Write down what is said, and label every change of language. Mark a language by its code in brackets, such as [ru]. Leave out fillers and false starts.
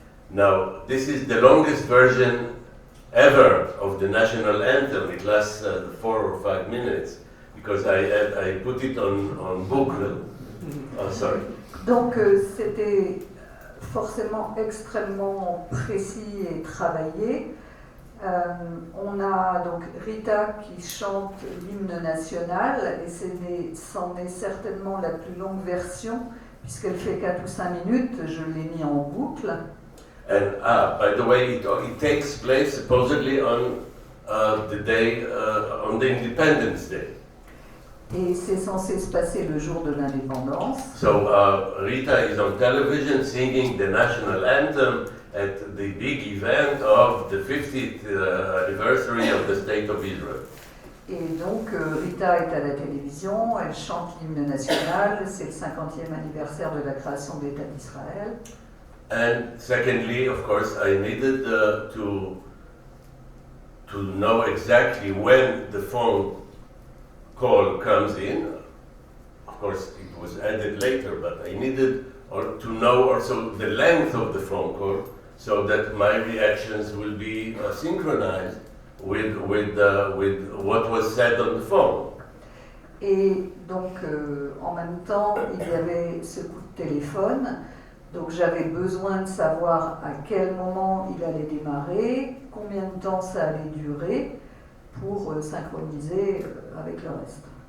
[en] Now, this is the longest version ever of the national anthem. It lasts 4 or 5 minutes because I put it on boucle. Oh, sorry. [fr] Donc c'était forcément extrêmement précis et travaillé. On a donc Rita qui chante l'hymne national, et c'en est certainement la plus longue version puisqu'elle fait 4 ou 5 minutes. Je l'ai mis en boucle. [en] And by the way, it takes place supposedly on the day, on the Independence Day. [fr] Et c'est censé se passer le jour de l'indépendance. [en] So Rita is on television singing the national anthem at the big event of the 50th anniversary of the State of Israel. [fr] Et donc Rita est à la télévision, elle chante l'hymne national, c'est le 50e anniversaire de la création de l'État d'Israël. [en] And secondly, of course, I needed to know exactly when the phone call comes in. Of course, it was added later, but I needed to know also the length of the phone call so that my reactions will be synchronized with what was said on the phone. [fr] Et donc, en même temps, il y avait ce coup de téléphone. Donc j'avais besoin de savoir à quel moment il allait démarrer, combien de temps ça allait durer pour synchroniser avec le reste.